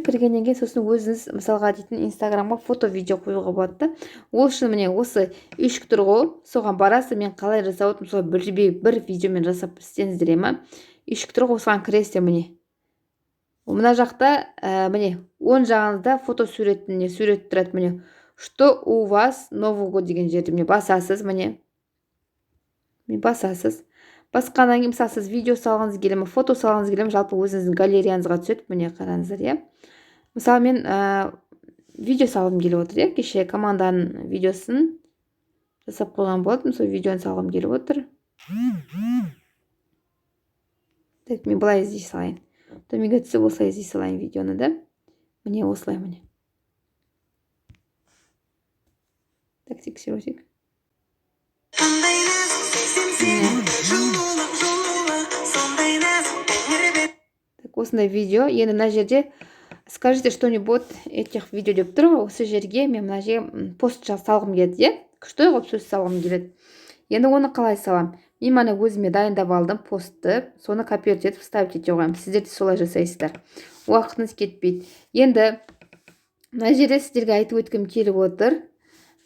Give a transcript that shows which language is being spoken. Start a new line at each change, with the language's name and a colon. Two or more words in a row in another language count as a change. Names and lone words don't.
Kazakh: Кіргеннен кейін сосын өзіңіз мысалға дейтін Instagramға фото-видео қоюға болады. Ол үшін міне осы үйшік тұр ғой, соған барасыз, мен қалай жасап отырмын, солай бір видеомен жасап істеңіздер, үйшік тұр ғой, осыған кіресіздер, міне. Мына жақта міне оң жағыңызда фото сурет тұрады, міне.
Russian: Что у вас Новый год
Kazakh: деген жерде міне басасыз, міне. Басасыз. Басқаннан кейін мысалы сіз видео салғыңыз келе ме, фото салғыңыз келе ме, жалпы өзіңіздің галереяңызға түседі, міне қараңыздар, Мысалы мен видео салғым келіп отыр, кеше команданың видеосын жасап қойған болатым, сол видеоны салғым келіп отыр. Так, мен бұлай іздей салайын. Төменге түсіп осылай іздей салайын видеоны да. Міне осылай, міне. Так, тексерусек. Осындай видео. Енді мына жерде
Russian: скажите что-нибудь этих видео
Kazakh: деп тұр ғой, осы жерге мен мына жерге пост салғым келеді, күшті қылып сөз салғым келеді. Енді оны қалай салам? Мен мана өзіме дайындап алдым постты, соны копировать етіп вставить ете қоямын. Сіздер де солай жасайсыздар. Уақытыңыз кетпейді. Енді мына жерде сіздерге айтып өткім келіп отыр.